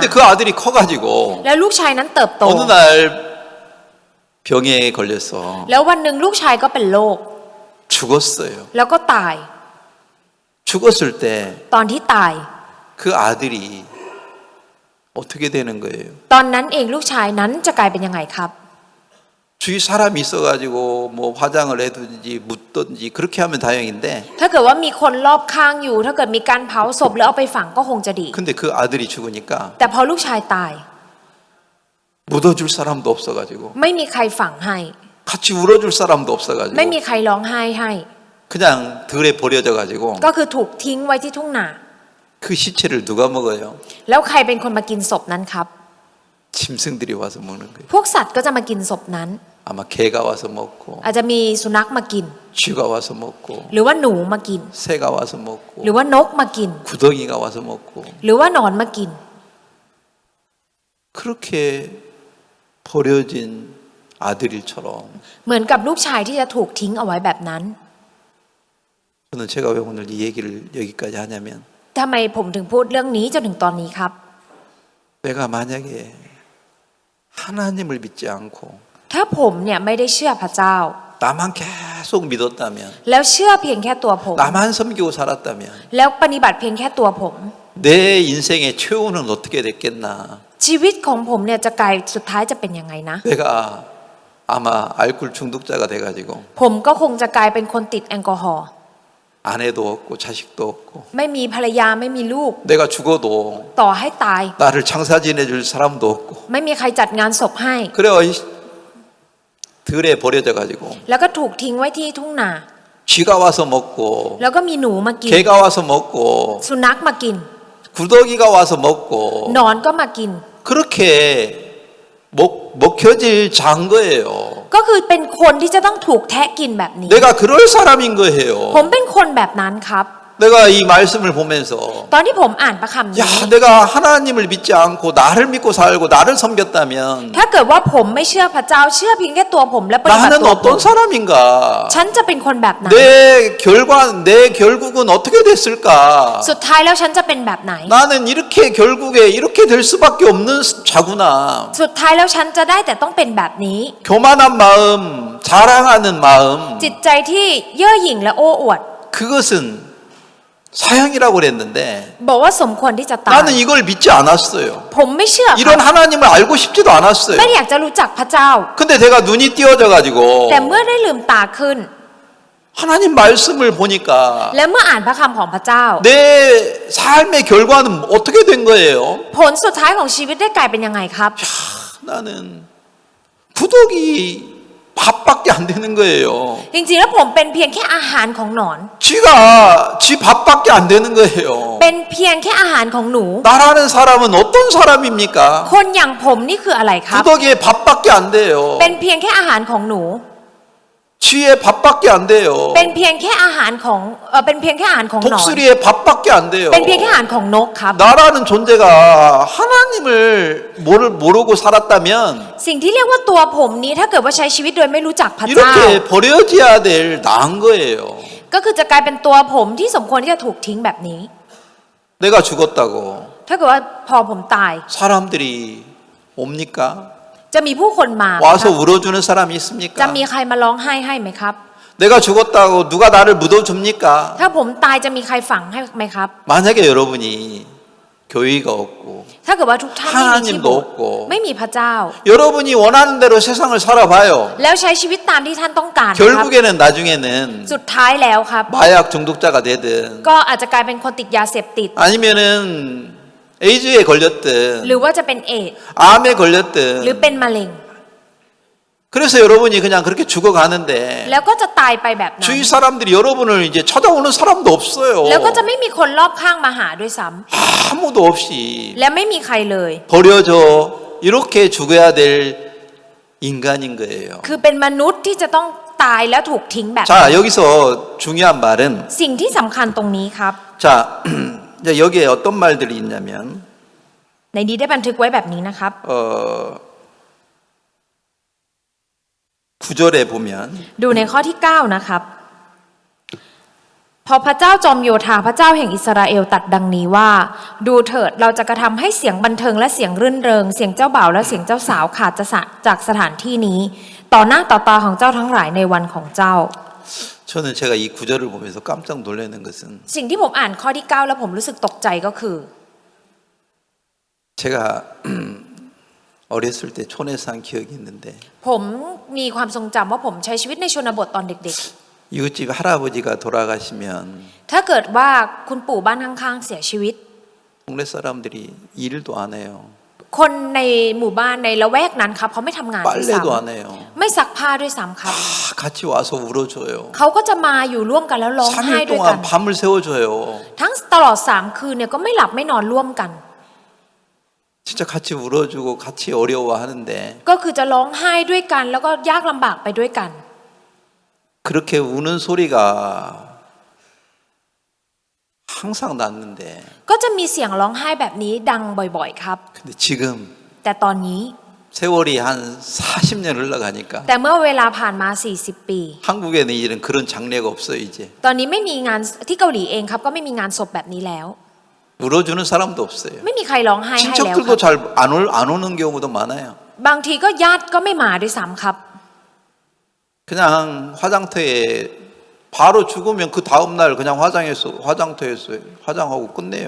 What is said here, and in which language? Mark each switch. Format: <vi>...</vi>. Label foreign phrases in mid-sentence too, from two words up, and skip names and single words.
<ko>근데 그 아들이 커가지고</ko> <th>แล้วลูกชายนั้นเติบโต</th> <ko>어느 날 병에 걸려서</ko> <th>แล้ววันหนึ่งลูกชายก็เป็นโรค</th> <ko>죽었어요.</ko> <th>แล้วก็ตาย</th> <ko>죽었을 때</ko> <th>ตอนที่ตาย</th> <ko>그 아들이 어떻게 되는 거예요?</ko> <th>ตอนนั้นเองลูกชายนั้นจะกลายเป็นยังไงครับ</th> <ko>주위 사람이 있어가지고 뭐 화장을 해든지 묻든지 그렇게 하면 다행인데</ko> <th>ถ้าเกิดว่ามีคนรอบข้างอยู่ ถ้าเกิดมีการเผาศพแล้วเอาไปฝังก็คงจะดี</th> <ko>근데 그 아들이 죽으니까</ko> <th>แต่พอลูกชายตาย</th> <ko>묻어줄 사람도 없어가지고</ko> <th>ไม่มีใครฝังให้</th> <ko>같이 울어줄 사람도 없어가지고</ko> <th>ไม่มีใครร้องไห้ให้</th> <ko>그냥 들에 버려져가지고</ko> <th>ก็คือถูกทิ้งไว้ที่ทุ่งนา</th> <ko>그 시체를 누가 먹어요?</ko> <th>แล้วใครเป็นคนมากินศพนั้นครับ</th> <ko>짐승들이 와서 먹는 거예요.</ko> <th>พวกสัตว์ก็จะมากินศพนั้น</th> <ko>아마 개가 와서 먹고</ko> <th>อาจจะมีสุนัขมากิน</th> <ko>쥐가 와서 먹고</ko> <th>หรือว่าหนูมากิน</th> <ko>새가 와서 먹고</ko> <th>หรือว่านกมากิน</th> <ko>구덩이가 와서 먹고</ko> <th>หรือว่าหนอนมากิน</th> <ko>그렇게 버려진 아들일처럼</ko> <th>เหมือนกับลูกชายที่จะถูกทิ้งเอาไว้แบบนั้น</th> <ko>저는 제가 왜 오늘 이 얘기를 여기까지 하냐면</ko> <th>ทำไมผมถึงพูดเรื่องนี้จนถึงตอนนี้ครับ</th> <ko>내가 만약에 하나님을 믿지 않고</ko> <th>ถ้าผมเนี่ยไม่ได้เชื่อพระเจ้า</th> <ko>나만 계속 믿었다면</ko> <th>แล้วเชื่อเพียงแค่ตัวผม</th> <ko>나만 섬기고 살았다면</ko> <th>แล้วปฏิบัติเพียงแค่ตัวผม</th> <ko>내 인생의 최후는 어떻게 됐겠나</ko> <th>ชีวิตของผมเนี่ยจะกลายสุดท้ายจะเป็นยังไงนะ</th> <ko>내가 아마 알코올 중독자가 돼가지고</ko> <th>ผมก็คงจะกลายเป็นคนติดแอลกอฮอล์</th> <ko>아내도 없고 자식도 없고</ko> <th>ไม่มีภรรยาไม่มีลูก</th> <ko>내가 죽어도</ko> <th>ต่อให้ตาย</th> <ko>나를 장사 지내줄 사람도 없고</ko> <th>ไม่มีใครจัดงานศพให้</th> <ko>그래 들에 버려져가지고</ko> <th>แล้วก็ถูกทิ้งไว้ที่ทุ่งนา</th> <ko>쥐가 와서 먹고</ko> <th>แล้วก็มีหนูมากิน</th> <ko>개가 와서 먹고</ko> <th>สุนัขมากิน</th> <ko>구더기가 와서 먹고</ko> <th>หนอนก็มากิน</th> <ko>그렇게 먹혀질 자인 거예요.</ko> <th>ก็คือเป็นคนที่จะต้องถูกแทะกินแบบนี้</th> <ko>내가 그럴 사람인 거예요.</ko> <th>ผมเป็นคนแบบนั้นครับ</th> <ko>내가 이 말씀을 보면서</ko> <th>ตอนที่ผมอ่านพระคำนี้</th> <ko>야 내가 하나님을 믿지 않고 나를 믿고 살고 나를 섬겼다면</ko> <th>ถ้าเกิดว่าผมไม่เชื่อพระเจ้าเชื่อเพียงแค่ตัวผมและปฏิบัติ</th> <ko>나는</ko> <th>ตัวผม</th> <ko>어떤 사람인가?</ko> <th>ฉันจะเป็นคนแบบไหน</th> <ko>내 결국은 어떻게 됐을까?</ko> <th>สุดท้ายแล้วฉันจะเป็นแบบไหน</th> <ko>나는 이렇게 결국에 이렇게 될 수밖에 없는 자구나.</ko> <th>สุดท้ายแล้วฉันจะได้แต่ต้องเป็นแบบนี้</th> <ko>교만한 마음, 자랑하는 마음,</ko> <th>จิตใจที่เย่อหยิ่งและโอ้อวด</th> <ko>그것은 사형이라고 그랬는데</ko> <th>บอกว่าสมควรที่จะตาย</th> <ko>나는 이걸 믿지 않았어요.</ko> <th>ผมไม่เชื่อค</th> <ko>이런</ko> <th>รับ</th> <ko>하나님을 알고 싶지도 않았어요.</ko> <th>ไม่ได้อยากจะรู้จักพระเจ้า</th> <ko>근데 내가 눈이 띄어져가지고</ko> <th>แต่เมื่อได้ลืมตาขึ้น</th> <ko>하나님 말씀을 보니까</ko> <th>และเมื่ออ่านพระคำของพระเจ้า</th> <ko>내 삶의 결과는 어떻게 된 거예요?</ko> <th>ผลสุดท้ายของชีวิตได้กลายเป็นยังไงครับ</th> <ko>나는 구더기 밥밖에 안 되는 거예요.</ko> <th>จริงๆแล้วผมเป็นเพียงแค่อาหารของหนอน</th> <ko>쥐 밥밖에 안 되는 거예요.</ko> <th>เป็นเพียงแค่อาหารของหนู</th> <ko>나라는 사람은 어떤 사람입니까?</ko> <th>คนอย่างผมนี่คืออะไรครับ</th> <ko>구더기에 밥밖에 안 돼요.</ko> <th>เป็นเพียงแค่อาหารของหนู</th> <ko>쥐의 밥밖에 안 돼요.</ko> <th>เป็นเพียงแค่อาหารของเป็นเพียงแค่อาหารของหนอน</th> <ko>독수리의 밥밖에 안 돼요.</ko> <th>เป็นเพียงแค่อาหารของนกครับ</th> <ko>나라는 존재가 하나님을 모르고 살았다면</ko> <th>สิ่งที่เรียกว่าตัวผมนี้ถ้าเกิดว่าใช้ชีวิตโดยไม่รู้จักพระเจ้า</th> <ko>이렇게 버려져야 될 나은 거예요.</ko> <th>ก็คือจะกลายเป็นตัวผมที่สมควรที่จะถูกทิ้งแบบนี้</th> <ko>내가 죽었다고</ko> <th>ถ้าเกิดว่าพอผมตาย</th> <ko>사람들이 옵니까?</ko> <th>จะมีผู้คนมาไหมครับ</th> <ko>와서 울어주는 사람이</ko> <th>จะ</th> <ko>있습니까?</ko> <th>มีใครมาร้องไห้ให้ไหมครับ</th> <ko>내가 죽었다고 누가 나를 묻어줍니까?</ko> <th>ถ้าผมตายจะมีใครฝังให้ไหมครับ</th> <ko>만약에 여러분이 교회가 없고</ko> <th>ถ้าเกิดว่าทุกท่านไม่มีที่โบสถ์</th> <ko>하나님도 없고</ko> <th>ไม่มีพระเจ้า</th> <ko>여러분이 원하는 대로 세상을 살아봐요.</ko> <th>แล้วใช้ชีวิตตามที่ท่านต้องการนะครับ</th> <ko>결국에는 나중에는</ko> <th>สุดท้ายแล้วครับ</th> <ko>마약 중독자가 되든</ko> <th>ก็อาจจะกลายเป็นคนติดยาเสพติด</th> <ko>아니면은 에이즈에 걸렸든</ko> <th>หรือว่าจะเป็นเอดส์</th> <ko>암에</ko> <th>หรือ</th> <ko>걸렸든</ko> <th>เป็นมะเร็ง</th> <ko>그래서 여러분이 그냥 그렇게 죽어가는데</ko> <th>แล้วก็จะตายไปแบบนั้น</th> <ko>주위 사람들이 여러분을 이제 찾아오는 사람도 없어요.</ko> <th>แล้วก็จะไม่มีคนรอบข้างมาหาด้วยซ้ำ</th> <ko>아무도 없이</ko> <th>และไม่มีใครเลย</th> <ko>버려져 이렇게 죽어야 될 인간인 거예요.</ko> <th>คือเป็นมนุษย์ที่จะต้องตายแล้วถูกทิ้งแบบนั้น</th> <ko>자, 여기서 중요한 말은</ko> <th>สิ่งที่สำคัญตรงนี้ครับ</th> <ko>자, 이제 여기에 어떤 말들이 있냐면</ko> <th>ในนี้ได้บันทึกไว้แบบนี้นะครับ</th> <ko>9절에 보면</ko> <th>ดูในข้อที่ 9 นะครับ พอพระเจ้าจอมโยธาพระเจ้าแห่งอิสราเอลตรัดดังนี้ว่า ดูเถิดเราจะกระทำให้เสียงบันเทิงและเสียงรื่นเริงเสียงเจ้าบ่าวและเสียงเจ้าสาวขาดจากสถานที่นี้ ต่อหน้าต่อตาของเจ้าทั้งหลายในวันของเจ้า</th> <ko>저는 제가 이 9절을 보면서 깜짝 놀라는 것은</ko> <th>สิ่งที่ผมอ่านข้อที่ 9 แล้วผมรู้สึกตกใจก็คือ</th> <ko>제가 어렸을 때 촌에 산 기억이 있는데</ko> <th>ผมมีความทรงจำว่าผมใช้ชีวิตในชนบทตอนเด็ก</th> <ko>이웃집 할아버지가 돌아가시면</ko> <th>ๆ ถ้าเกิดว่าคุณปู่บ้านข้างๆเสียชีวิต</th> <ko>동네 사람들이 일도 안 해요.</ko> <th>คนในหมู่บ้านในละแวกนั้นครับเขาไม่ทำงานด้วยซ้</th> <ko>빨래도 안 해요.</ko> <th>ำไม่ซักผ้าด้วยซ้ำครับ</th> <ko>다 같이 와서 울어줘요.</ko> <th>เขาก็จะมาอยู่ร่วมกันแล้วร้องไห้</th> <ko>3일</ko> <th>ด้วยกัน</th> <ko>동안 밤을 새워줘요.</ko> <th>ทั้งตลอด3 คืนเนี่ยก็ไม่หลับไม่นอนร่วมกัน</th> <ko>진짜 같이 울어주고 같이 어려워하는데</ko> <th>ก็คือจะร้องไห้ด้วยกัน แล้วก็ยากลำบากไปด้วยกัน</th> <ko>그렇게 우는 소리가 항상 났는데</ko> <th>ก็จะมีเสียงร้องไห้แบบนี้ดังบ่อยๆครับ</th> <ko>근데 지금</ko> <th>แต่ตอนนี้</th> <ko>세월이 한 40년 흘러가니까</ko> <th>แต่เมื่อเวลาผ่านมา40 ปี</th> <ko>한국에는 이런 그런 장례가 없어요 이제.</ko> <th>ตอนนี้ไม่มีงานที่เกาหลีเองครับก็ไม่มีงานศพแบบนี้แล้ว</th> <ko>울어주는 사람도 없어요.</ko> <th>ไม่มีใครร้องไห้ให้แล้วค</th> <ko>친척들도</ko> <th>รับ</th> <ko>잘 안 오는 경우도 많아요.</ko> <th>บางทีก็ญาติก็ไม่มาด้วยซ้ำครับ</th> <ko>그냥 화장터에 바로 죽으면 그 다음 날 그냥 화장터에서 화장하고 끝내요.</ko>